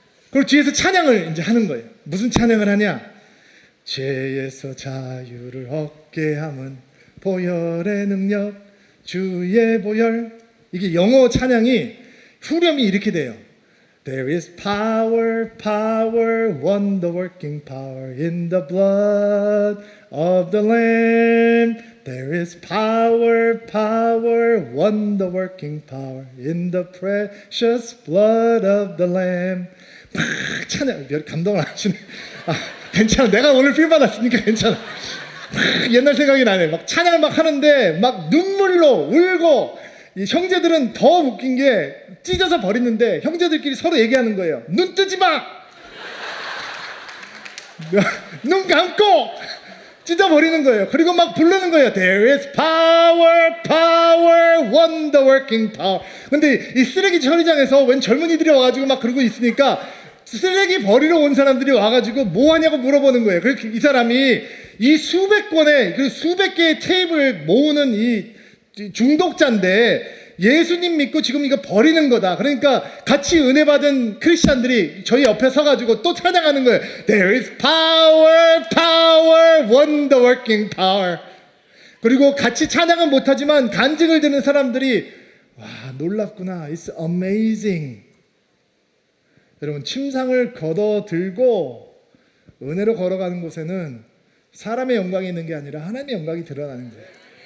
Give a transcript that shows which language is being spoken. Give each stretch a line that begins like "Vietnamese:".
Korean: 그리고 뒤에서 찬양을 이제 하는 거예요. 무슨 찬양을 하냐? 죄에서 자유를 얻게 함은 보혈의 능력 주의 보혈. 이게 영어 찬양이 후렴이 이렇게 돼요.
English: There is power, power, wonder working power in the blood of the Lamb. There is power, power, wonder working power in the precious blood of the Lamb.
Korean: 막 찬양, 감동을 하시네. 괜찮아. 내가 오늘 필 받았으니까 괜찮아. 막 옛날 생각이 나네. 막 찬양을 막 하는데 막 눈물로 울고 이 형제들은 더 웃긴 게 찢어서 버리는데 형제들끼리 서로 얘기하는 거예요. 눈 뜨지 마! 눈 감고! 찢어버리는 거예요. 그리고 막 부르는 거예요.
English: There is power, power, wonder working power.
Korean: 근데 이 쓰레기 처리장에서 웬 젊은이들이 와가지고 막 그러고 있으니까 쓰레기 버리러 온 사람들이 와가지고 뭐 하냐고 물어보는 거예요. 그래서 이 사람이 이 수백 권의 그 수백 개의 테이프를 모으는 이 중독자인데 예수님 믿고 지금 이거 버리는 거다. 그러니까 같이 은혜 받은 크리스찬들이 저희 옆에 서가지고 또 찬양하는 거예요.
English: There is power, power, wonder working power.
Korean: 그리고 같이 찬양은 못하지만 간증을 듣는 사람들이 와 놀랍구나.
English: It's amazing.
Korean: 여러분 침상을 걷어 들고 은혜로 걸어가는 곳에는 사람의 영광이 있는 게 아니라 하나님의 영광이 드러나는 거예요.